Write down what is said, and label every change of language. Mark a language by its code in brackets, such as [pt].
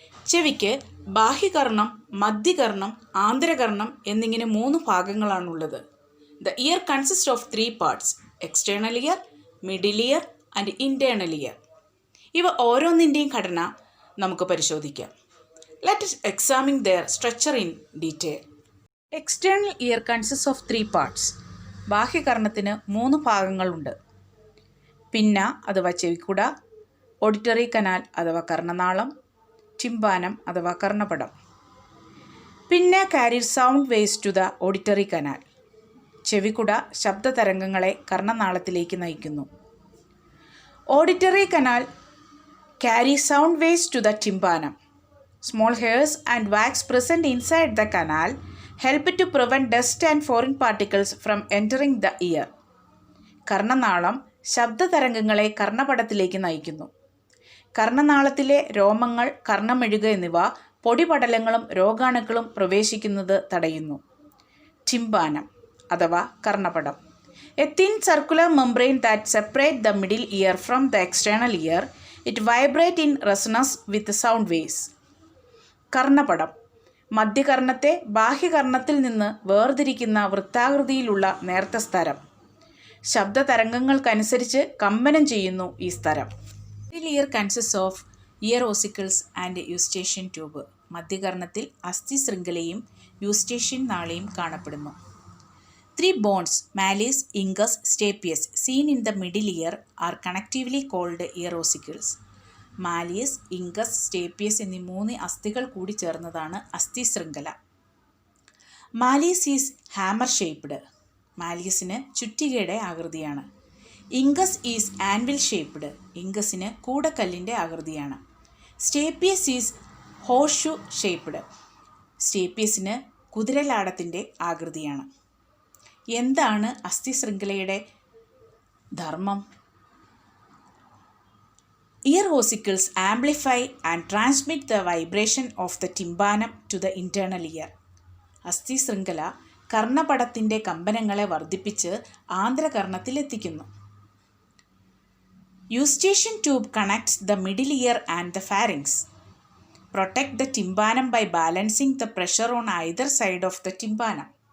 [ml] ചെവിക്ക് ബാഹ്യകർണം, മധ്യകർണം, ആന്തരകർണം എന്നിങ്ങനെ 3 ഭാഗങ്ങളാണുള്ളത്. [en] The ear consist of 3 parts: external ear, middle ear and internal ear. [ml] ഇവ ഓരോന്നിൻ്റെയും ഘടന നമുക്ക് പരിശോധിക്കാം. [en] Let us examine their structure in detail. External ear consists of 3 parts. [ml] ബാഹ്യകർണത്തിന് 3 ഭാഗങ്ങളുണ്ട്. പിന്ന അഥവാ ചെവിക്കുട, ഓഡിറ്ററി കനാൽ അഥവാ കർണനാളം, ടിമ്പാനം അഥവാ കർണപടം. [en] Pinna carries sound waves to the auditory canal. [ml] ചെവിക്കുട ശബ്ദതരംഗങ്ങളെ കർണനാളത്തിലേക്ക് നയിക്കുന്നു. [en] Auditory canal carries sound waves to the tympanum. Small hairs and wax present inside the canal help to prevent dust and foreign particles from entering the ear. [ml] കർണനാളം ശബ്ദതരംഗങ്ങളെ കർണപടത്തിലേക്ക് നയിക്കുന്നു. കർണനാളത്തിലെ രോമങ്ങൾ, കർണമെഴുക എന്നിവ പൊടിപടലങ്ങളും രോഗാണുക്കളും പ്രവേശിക്കുന്നത് തടയുന്നു. ടിമ്പാനം അഥവാ കർണപടം. [en] A thin circular membrane that separates the middle ear from the external ear. It vibrates in resonance with sound waves. [ml] കർണപടം മധ്യകർണത്തെ ബാഹ്യകർണത്തിൽ നിന്ന് വേർതിരിക്കുന്ന വൃത്താകൃതിയിലുള്ള നേർത്ത സ്തരം. ശബ്ദതരംഗങ്ങൾക്കനുസരിച്ച് കമ്പനം ചെയ്യുന്നു ഈ സ്തരം. [en] Middle ear consist of ear ossicles and eustachian tube. [ml] മധ്യകർണത്തിൽ അസ്ഥി ശൃംഖലയും യൂസ്റ്റേഷ്യൻ നാളിയും കാണപ്പെടുന്നു. [en] 3 bones, malleus, incus, stapes, seen in the middle ear are connectively called ear ossicles. [ml] Malleus, ഇങ്കസ്, സ്റ്റേപ്പിയസ് എന്നീ 3 അസ്ഥികൾ കൂടി ചേർന്നതാണ് അസ്ഥി ശൃംഖല. [en] Malleus is hammer shaped. [ml] മാലിയസിന് ചുറ്റികയുടെ ആകൃതിയാണ്. [en] Incus is anvil shaped. [ml] ഇങ്കസിന് കൂടക്കല്ലിൻ്റെ ആകൃതിയാണ്. [en] Stapes is horseshoe shaped. [ml] സ്റ്റേപ്പിയസിന് കുതിരലാടത്തിൻ്റെ ആകൃതിയാണ്. എന്താണ് അസ്ഥി ശൃംഖലയുടെ ധർമ്മം? [en] Ear ossicles amplify and transmit the vibration of the tympanum to the internal ear. [ml] അസ്ഥി ശൃംഖല കർണപടത്തിൻ്റെ കമ്പനങ്ങളെ വർദ്ധിപ്പിച്ച് ആന്തരകർണത്തിലെത്തിക്കുന്നു. [en] Eustachian tube connects the middle ear and the pharynx. Protect the tympanum by balancing the pressure on either side of the tympanum.